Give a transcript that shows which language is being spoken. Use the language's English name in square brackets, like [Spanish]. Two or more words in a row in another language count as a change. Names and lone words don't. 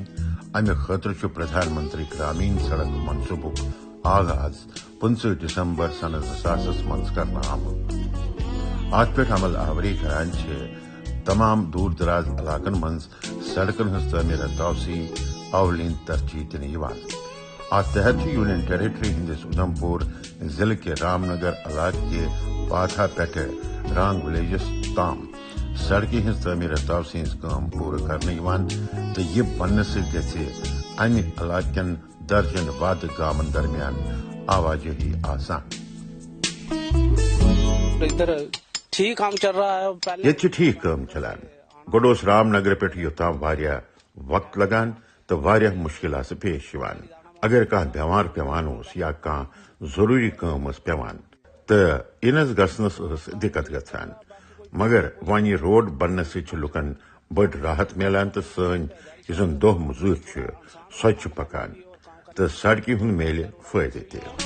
[Kashmiri] امہ خاطر پردھان منتری گرامین سڑک منصوبک آغاز 15 دسمبر سن 2000 مز کرنا آمت. ات پہ عمل آوری کران تمام دور دراز علاقن مز سڑکن ہز تعمیر توسیع اولین ترجیح دن. ات تحت [English] union territory [Kashmiri] ہندس ادھمپور ضلع کے رام نگر علاقہ کے پاتھا پیٹھ رانگ ولیجس تام سڑکیں ہز تعمیر توسیع کام پورٕ کرنے تو یہ بننے سے امہ علاقہ کن درجن واد گامن درمیان آواجہی آسان. [Urdu] ٹھیک کام چل رہا ہے. [Kashmiri] یہ ٹھیک کام چلان. گوٚڈ رام نگر پہ یوتام واریاہ وقت لگان تو واریاہ مشکلات پیش یوان. اگر کانٛہہ بیمار پیوان اوس یا کانٛہہ ضروری کٲم ٲس پیوان تہٕ اِنس گژھنس ٲس دِقت گژھان. مگر وۄنۍ یہِ روڈ بننے سۭتۍ چھُ لُکن بٔڑ راحت میلان تہٕ سٲنۍ یُس زن دۄہ مزوٗرۍ چھُ سۄ تہِ چھُ پکان تہٕ سڑکہِ ہُنٛد میلہِ فٲیدٕ تہِ.